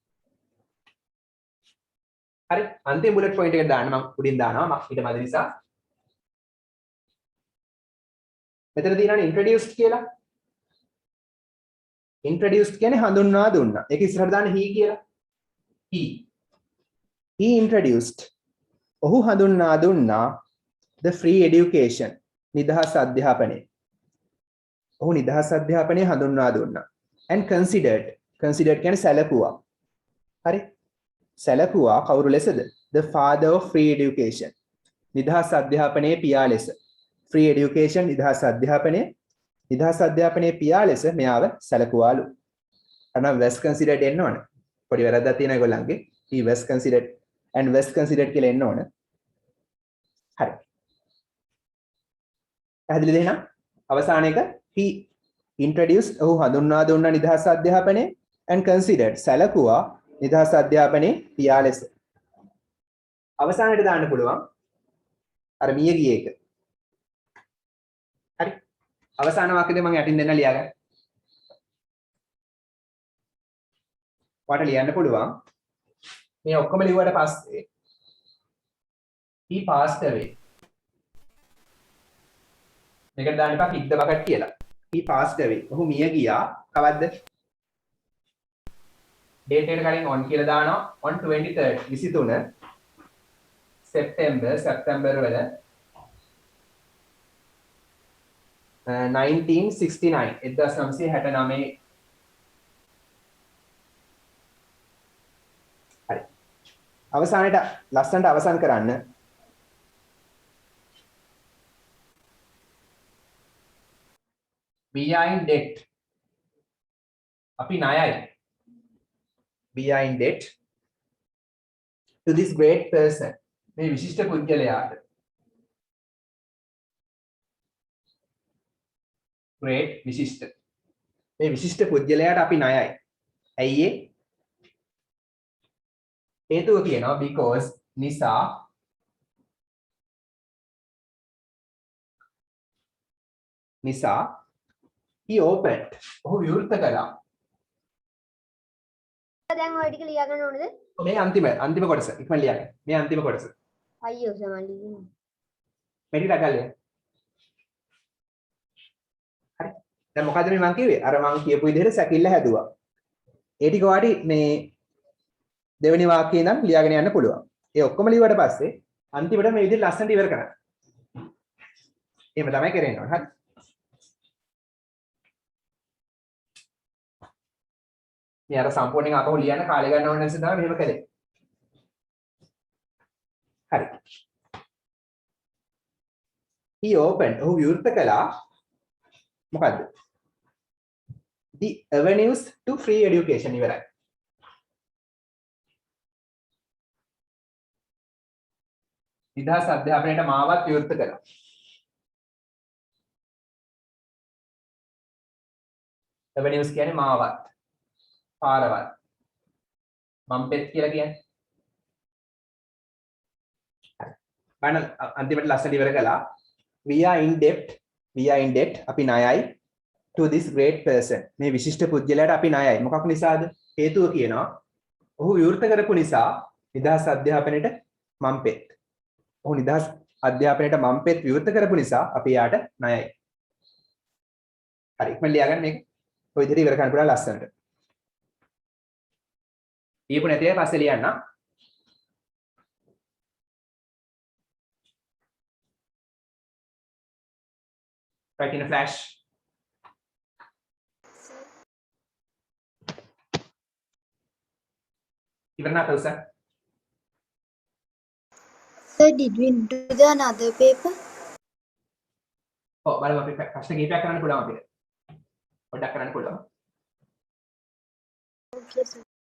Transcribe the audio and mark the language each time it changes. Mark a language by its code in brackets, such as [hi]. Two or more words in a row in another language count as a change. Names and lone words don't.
[si] හරි අන්තිම [en] bullet point [si] එකට දාන්න මම උඩින් දානවා මම ඊට මැද නිසා. මෙතන තියෙනවානේ introduced කියලා. introduced කියන්නේ හඳුන්වා දුන්නා. ඒක ඉස්සරහට දාන්න he කියලා. [en] he introduced [si] ඔහු හඳුන්වා දුන්නා [en] the free education [si] නිදහස් අධ්‍යාපනය. ඔහු නිදහස් අධ්‍යාපනය හඳුන්වා දුන්නා. [en] and considered [si] කියන්නේ සැලකුවා. හරි සැලකුවා කවුරු ලෙසද? [en] the father of free education [si] නිදහස් අධ්‍යාපනයේ පියා ලෙස. [en] free education [si] නිදහස් අධ්‍යාපනයේ පියා ලෙස මෙයාව සැලකුවාලු. අන්න [en] was considered [si] එන්න ඕන. පොඩි වැරද්දක් තියෙනවා ඒගොල්ලන්ගේ. [en] he was considered and was considered [si] කියලා එන්න ඕන. හරි. පැහැදිලිද එහෙනම්? අවසාන එක [en] he introduced [si] ඔහු හඳුන්වා දුන්නා නිදහස් අධ්‍යාපනය [en] and considered [si] සැලකුවා නිදහස් අධ්‍යාපනයේ පියා ලෙස. අවසානයේ දාන්න පුළුවන් අර මිය ගිය එක. හරි. අවසාන වාක්‍යෙද මම යටින් දෙන්න ලියාගන්න. ඔයාලට ලියන්න පුළුවන් මේ ඔක්කොම ලිව්වට පස්සේ [en] he passed away. [si] මේකට දාන්න එපා [en] kick the bucket [si] කියලා. [en] he passed away. [si] ඔහු මිය ගියා. කවද්ද? date එකට කලින් on කියලා දානවා on 23rd 23 සැප්තැම්බර් වල 1969 1969 හරි අවසානයේ ලස්සනට අවසන් කරන්න [en] we are in debt [si] අපි ණයයි [en] we are in debt to this great person [si] මේ විශිෂ්ට පුද්ගලයාට great විශිෂ්ට මේ විශිෂ්ට පුද්ගලයාට අපි ණයයි ඇයි ඒ හේතුව කියනවා because නිසා [en] he opened [si] ඔහු විවෘත කළා දැන් ඔය ටික ලියා ගන්න ඕනද? මේ අන්තිම කොටස ඉක්මන ලියන්න මේ අන්තිම කොටස අයියෝ සමහරවිට ලියන්න. මෙඩි ඩගල්ලිය හරි දැන් මොකද මේ මං කිව්වේ අර මං කියපු විදිහට සැකිල්ල හැදුවා ඒ ටික ඔයාලට මේ දෙවෙනි වාක්‍යේ ඉඳන් ලියාගෙන යන්න පුළුවන් ඒ ඔක්කොම ලියුවට පස්සේ අන්තිමට මේ විදිහට ලස්සනට ඉවර කරන්න එහෙම තමයි කරන්න ඕන හරි මේ අර සම්පූර්ණයෙන් අපහු ලියන්න කාලය ගන්න ඕන නිසා තමයි මෙහෙම කළේ හරි [en] he opened [si] ඔහු විවෘත කළා මොකද්ද [en] the avenues to free education [si] ඉවරයි නිදහස් අධ්‍යාපනයට මාවත් විවෘත කළා avenues කියන්නේ මාවත් පාරවල් මම්පෙත් කියලා කියන්නේ බලන්න අන්තිමට ලස්සන ඉවර කළා [en] we are in debt [si] අපි ණයයි [en] to this great person [si] මේ විශිෂ්ට පුද්ගලයාට අපි ණයයි මොකක් නිසාද හේතුව කියනවා ඔහු විවෘත කරපු නිසා නිදහස් අධ්‍යාපනයට මම්පෙත් ඔහු නිදහස් අධ්‍යාපනයට මම්පෙත් විවෘත කරපු නිසා අපි යාට ණයයි හරි ඉක්මන ලියාගන්න මේක ඔය විදිහට ඉවර කරන්න පුළුවන් ලස්සනට ඊපු නැති අය පස්සේ ලියන්න [en] right in a flash [si] ඉවර නැතව සර් [en] Sir, did we do the another paper? [si] ඔව් බලමු අපි ප්‍රශ්න කීපයක් කරන්න පුළුවන් අපිට පොඩ්ඩක් කරන්න පුළුවන් [en] Okay, sir.